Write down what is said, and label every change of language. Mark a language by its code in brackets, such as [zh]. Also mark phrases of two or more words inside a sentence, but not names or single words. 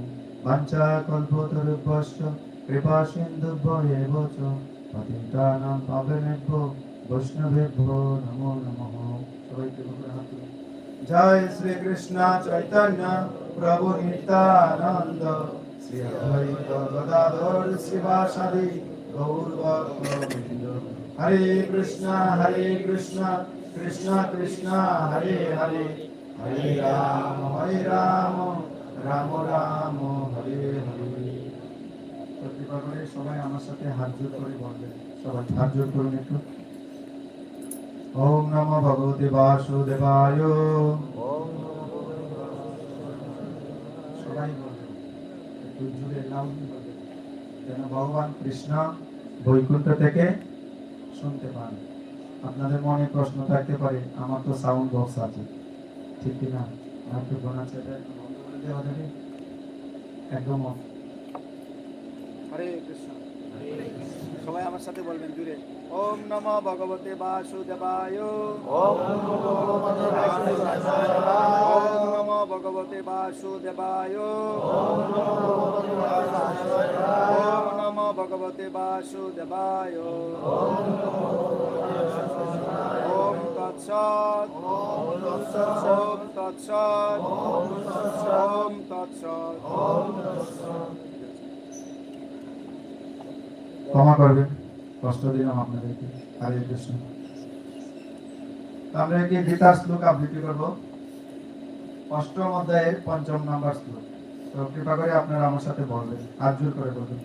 [sa] वाञ्छाकल्पतरुभ्यश्च कृपा सिन्धुभ्यो एव च पतितानां पावनेभ्यो वैष्णवेभ्यो नमो नमः। जय श्री कृष्ण चैतन्य प्रभु नित्यानंद श्री अद्वैत गदाधर शिवासादि गौर भक्तवृंद। हरे कृष्ण कृष्ण कृष्ण हरे हरे हरे राम राम राम हरे हरे। [bn] প্রতিবার করে সবাই আমার সাথে হাত জোড় করে বলবেন, সবাই হাত জোড় করুন একটু। [sa] ওম নমো ভগবতে বাসুদেবায়। [bn] সবাই বলবেন একটু জোরে লাউডলি বলবেন যেন ভগবান কৃষ্ণ বৈকুণ্ঠ থেকে শুনতে পান। আপনাদের মনে প্রশ্ন থাকতে পারে আমার তো [en] sound box [bn] আছে, ঠিক কি না? একটু গোনা ছেড়ে বন্ধ করে দেওয়া যাবে একদম। [sa] হরে কৃষ্ণ [bn] সবাই আমার সাথে বলবেন জুড়ে। [sa] ওম নমো ভগবতে বাসুদেবায়। ওম নমো ভগবতে বাসুদেবায়। ওম নমো ভগবতে বাসুদেবায়। ওম তৎসৎ ওম তৎসৎ ওম তৎসৎ। [bn] ক্ষমা করবেন, কষ্ট দিলাম আপনাদেরকে। [sa] হরে কৃষ্ণ। [bn] আমরা একটি গীতার শ্লোক আবৃত্তি করব, অষ্টম অধ্যায়ের ৫ম নম্বর শ্লোক। তো কৃপা করে আপনারা আমার সাথে বলবেন, হাত জোর করে বলবেন।